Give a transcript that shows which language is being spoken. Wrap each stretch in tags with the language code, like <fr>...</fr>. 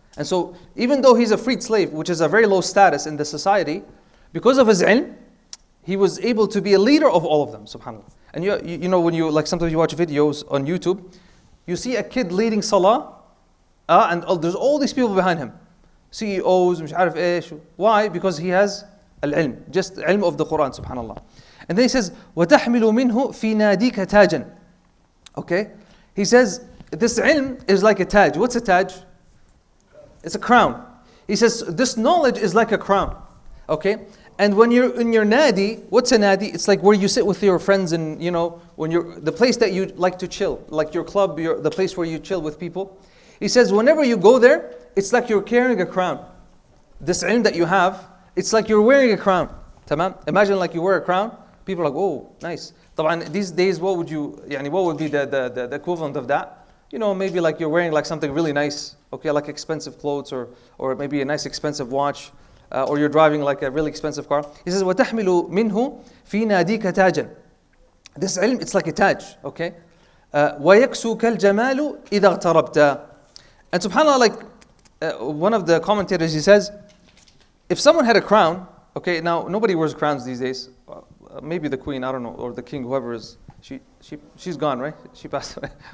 <en>And so even though he's a freed slave, which is a very low status in the society, because of his ilm, he was able to be a leader of all of them, subhanallah. And you know, when you, like sometimes you watch videos on YouTube, you see a kid leading salah, and there's all these people behind him. CEOs,</en> <ar>مش عارف إيش.</ar> <en>Why? Because he has al-ilm, just ilm of the Quran, subhanallah. And then he says,</en> <ar>وَتَحْمِلُ مِنْهُ فِي نَادِيكَ تَاجًا.</ar> <en>Okay? He says, this ilm is like a taj. What's a taj? It's a crown. He says, this knowledge is like a crown. Okay? And when you're in your nadi, what's a nadi? It's like where you sit with your friends and, you know, when you're, the place that you like to chill, like your club, the place where you chill with people. He says, whenever you go there, it's like you're carrying a crown. This ilm that you have, it's like you're wearing a crown. Tamam? Imagine like you wear a crown. People are like, oh, nice. طبعا these days, what would be the equivalent of that? You know, maybe like you're wearing like something really nice, okay, like expensive clothes or maybe a nice expensive watch, or you're driving like a really expensive car. He says,</en> <ar>وَتَحْمِلُ مِنْهُ فِي نَادِيكَ تَاجًا.</ar> <en>This ilm, it's like a taj, okay?</en> <ar>وَيَكْسُوكَ الْجَمَالُ إِذَا اغْتَرَبْتَ.</ar> <en>And subhanAllah, like one of the commentators, he says, if someone had a crown, okay, now nobody wears crowns these days. Maybe the queen, I don't know, or the king, whoever is, she's gone, right? She passed away.</en>